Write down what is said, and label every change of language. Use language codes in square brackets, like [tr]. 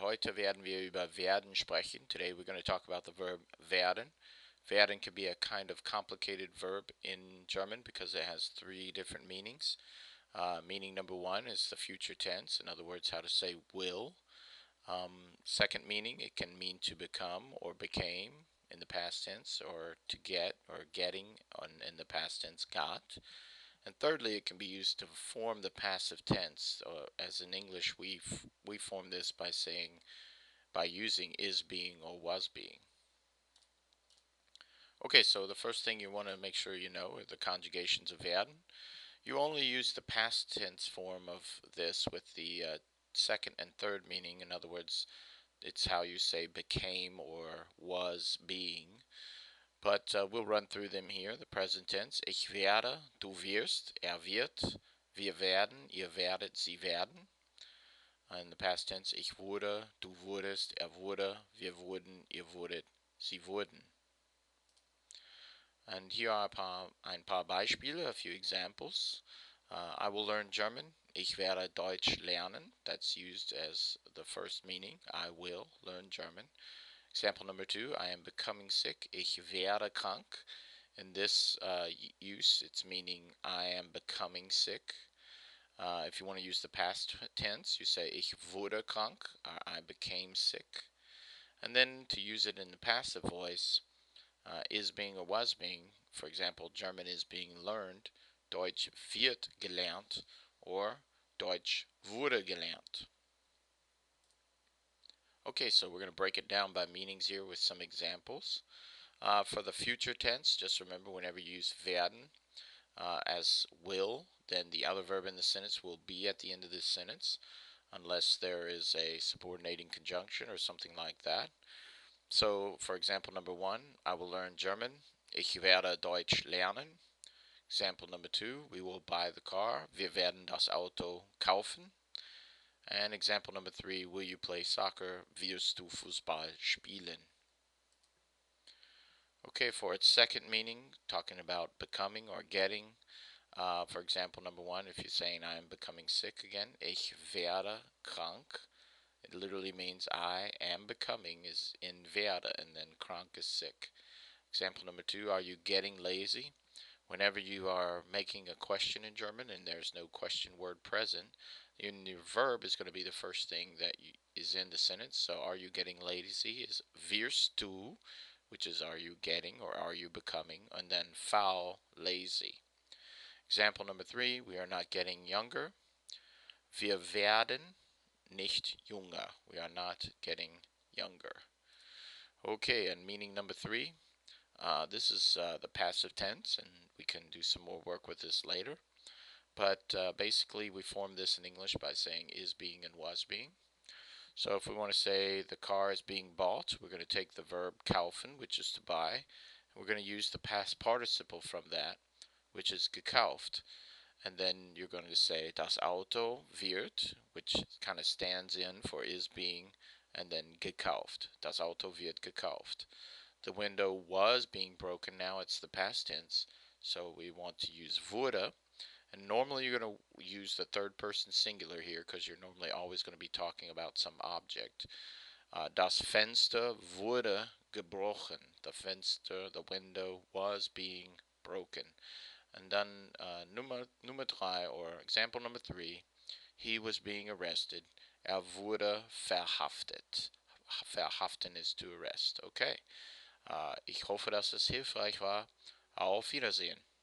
[de] Heute werden wir über werden sprechen. [en] Today we're going to talk about the verb werden. Werden can be a kind of complicated verb in German because it has three different meanings. Meaning number one is the future tense. In other words, how to say will. Second meaning, it can mean to become or became in the past tense, or to get or getting in the past tense got. And thirdly, it can be used to form the passive tense. As in English, we form this by using is being or was being. Okay, so the first thing you want to make sure you know are the conjugations of werden. You only use the past tense form of this with the second and third meaning. In other words, it's how you say became or was being. But we'll run through them here. [de] The present tense, ich werde, du wirst, wird, wir werden, ihr werdet, sie werden. In the past tense, ich wurde, du wurdest, wurde, wir wurden, ihr wurdet, sie wurden. [en] And here are [de] ein paar Beispiele, [en] a few examples. I will learn German. [de] Ich werde Deutsch lernen. [en] That's used as the first meaning. I will learn German. Example number two, I am becoming sick. [de] Ich werde krank. [en] In this use, it's meaning I am becoming sick. If you want to use the past tense, you say [de] ich wurde krank, [en] or I became sick. And then to use it in the passive voice, is being or was being. For example, German is being learned. [de] Deutsch wird gelernt, or Deutsch wurde gelernt. [en] Okay, so we're going to break it down by meanings here with some examples. For the future tense, just remember whenever you use werden as will, then the other verb in the sentence will be at the end of this sentence, unless there is a subordinating conjunction or something like that. So, for example number one, I will learn German. [de] Ich werde Deutsch lernen. [en] Example number two, we will buy the car. [de] Wir werden das Auto kaufen. [en] And example number three, will you play soccer? [de] Wirst du Fußball spielen? [en] Okay, for its second meaning, talking about becoming or getting. For example, number one, if you're saying I am becoming sick again, [de] ich werde krank. [en] It literally means I am becoming is in werde, and then krank is sick. Example number two, are you getting lazy? Whenever you are making a question in German and there's no question word present, your verb is going to be the first thing that is in the sentence. So are you getting lazy is [de] wirst du, [en] which is are you getting or are you becoming, and then faul, lazy. Example number three, we are not getting younger. [de] Wir werden nicht jünger. [en] We are not getting younger. Okay, and meaning number three, this is the passive tense, and we can do some more work with this later. But basically, we form this in English by saying is being and was being. So if we want to say the car is being bought, we're going to take the verb kaufen, which is to buy, and we're going to use the past participle from that, which is gekauft. And then you're going to say [de] das Auto wird, [en] which kind of stands in for is being, and then gekauft. [de] Das Auto wird gekauft. [en] The window was being broken, now it's the past tense, so we want to use wurde. And normally you're going to use the third person singular here because you're normally always going to be talking about some object. [de] Das Fenster wurde gebrochen. [en] The Fenster, the window, was being broken. And then [de] Nummer drei, [en] or example number three, he was being arrested. [de] Wurde verhaftet. Verhaften [en] is to arrest. Okay. [de] Ich hoffe, dass es hilfreich war. Auf Wiedersehen.